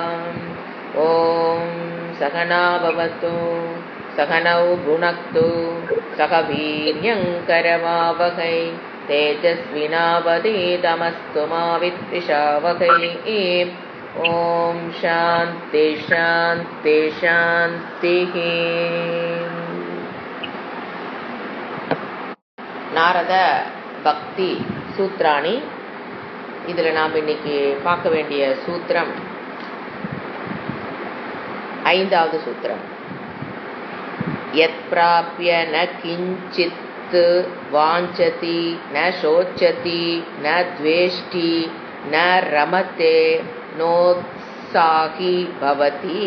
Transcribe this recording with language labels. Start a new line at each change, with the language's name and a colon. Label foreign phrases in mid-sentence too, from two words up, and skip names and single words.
Sanskrit: ॐ सहना भवतु सहनौ भुनक्तु सह वीर्यङ्करमावहै तेजस्विनावधीतमस्तु मा विद्विषावहै। ॐ शान्ति शान्ति शान्तिः।
Tamil: நாரத பக்தி சூத்ராணி. இதில் நாம் இன்னைக்கு பார்க்க வேண்டிய சூத்திரம் 5வது சூத்திரம்.
Sanskrit: यत् प्राप्य न किञ्चित् वाञ्छति न शोचति न द्वेष्टि न रमते नोत्साही भवति.